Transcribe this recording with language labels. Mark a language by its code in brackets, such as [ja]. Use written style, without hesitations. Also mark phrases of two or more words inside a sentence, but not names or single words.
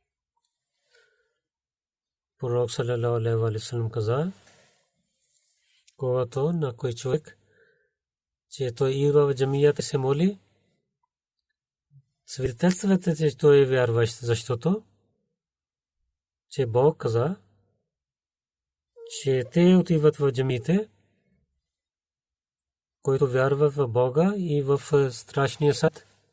[bg] Пророк [ar] صلى الله عليه وسلم [bg] каза, когато на кой човек, че той и в джамията се моли, свидетелствате, че той е вярващ, защото че Бог каза, че те отиват в джамиите, който вярват в Бога и в страшния съд.